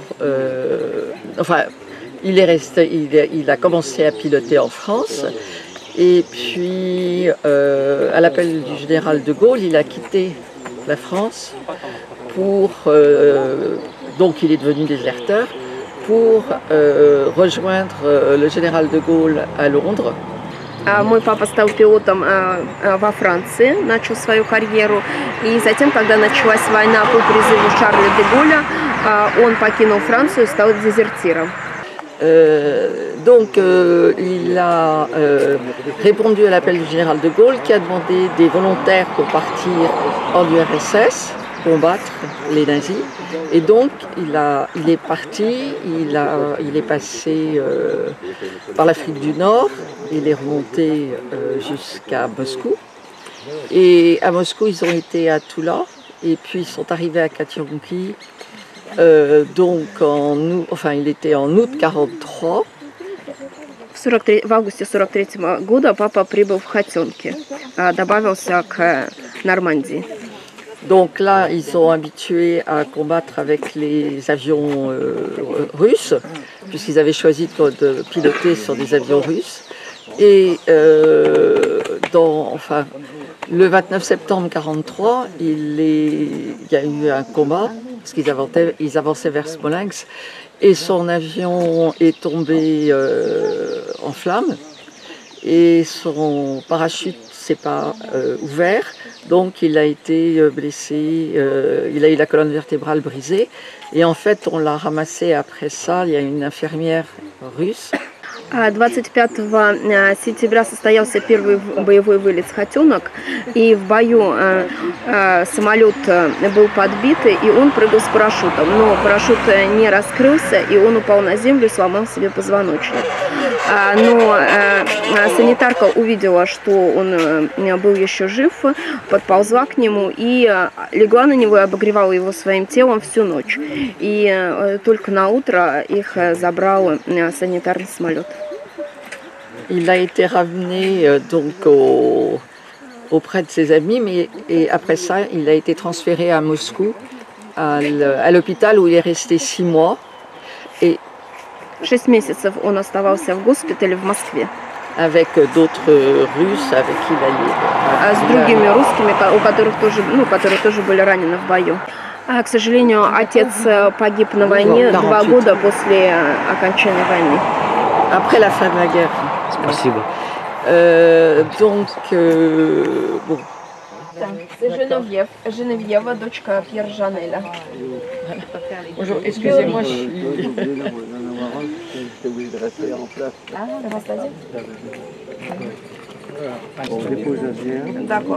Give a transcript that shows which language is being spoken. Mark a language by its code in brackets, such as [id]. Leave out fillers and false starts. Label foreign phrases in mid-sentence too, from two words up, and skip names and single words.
[fr] enfin, il a commencé à piloter en France. Et puis, à l'appel du général de Gaulle, il a quitté la France pour... donc il est devenu déserteur pour rejoindre le général de Gaulle à Londres. [ru] Мой папа стал пилотом во Франции, начал свою карьеру, и затем, когда началась война по призыву Шарля де Голля, он покинул Францию и стал дезертиром. [fr] Donc il a répondu à l'appel du général de Gaulle qui a demandé des volontaires pour partir en URSS, combattre les nazis. Et donc il est parti, il est passé par l'Afrique du Nord, il est remonté jusqu'à Moscou. Et à Moscou ils ont été à Toula et puis ils sont arrivés à Katianki. Donc il était en août 1943. [ru] В августе 1943 года папа прибыл в Хатенки, добавился к Нормандии. [fr] Donc là, ils sont habitués à combattre avec les avions russes, puisqu'ils avaient choisi de piloter sur des avions russes. Et le 29 septembre 1943, il y a eu un combat, parce qu'ils avançaient vers Smolensk, et son avion est tombé en flammes, et son parachute s'est pas ouvert, donc il a été blessé, il a eu la colonne vertébrale brisée, et en fait on l'a ramassé après ça, il y a une infirmière russe. [ru] 25 сентября состоялся первый боевой вылет с Хотенок, и в бою самолет был подбит, и он прыгал с парашютом, но парашют не раскрылся, и он упал на землю и сломал себе позвоночник. Но санитарка увидела, что он был еще жив, подползла к нему и легла на него и обогревала его своим телом всю ночь. И только на утро их забрал санитарный самолет. [fr] Il a été ramené auprès de ses amis, et après ça, il a été transféré à Moscou, à l'hôpital où il est resté 6 mois. Et [ru] 6 месяцев он оставался в госпитале в Москве. [fr] Avec d'autres Russes, avec qui il a eu... [ru] С другими русскими, которые тоже были ранены в бою. К сожалению, отец погиб на войне 2 года после окончания войны. [fr] Après la fin de la guerre. [ru] Спасибо. [fr] Bon. C'est Geneviève, [ru] дочка Пьер Жанеля. [fr] Bonjour, excusez-moi, je suis... On dépose la bière. D'accord.